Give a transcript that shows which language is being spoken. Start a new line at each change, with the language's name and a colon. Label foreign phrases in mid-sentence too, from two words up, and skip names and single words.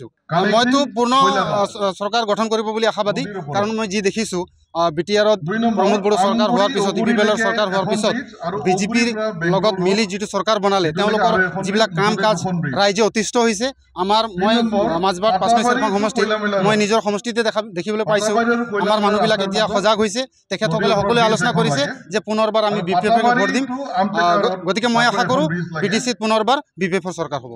Assamese: মইতো পূৰ্ণ সরকার গঠন কৰিব বুলি আশাবাদী কাৰণ মই যি দেখিছো BTRত प्रमोद बड़ो सरकार होৱাৰ পিছত UPPL सरकार होৱাৰ পিছত BJPৰ লগত মিলি যেটো सरकार বনালে তেওঁলোকৰ যিবিলাক কাম কাজ ৰাইজে অতিষ্ঠ হৈছে। আমাৰ মই মাজবাট 5 নং সমষ্টি মই নিজৰ সমষ্টিতে দেখিবলৈ পাইছো আমাৰ মানুহবিলাক এতিয়া সজাগ হৈছে তেখেতসকলে সকলোৱে আলোচনা কৰিছে যে পুনৰবাৰ আমি BPF ক ভোট দিম গতিকে মই আশা কৰো BTC পুনৰবাৰ BPF সরকার হ'ব।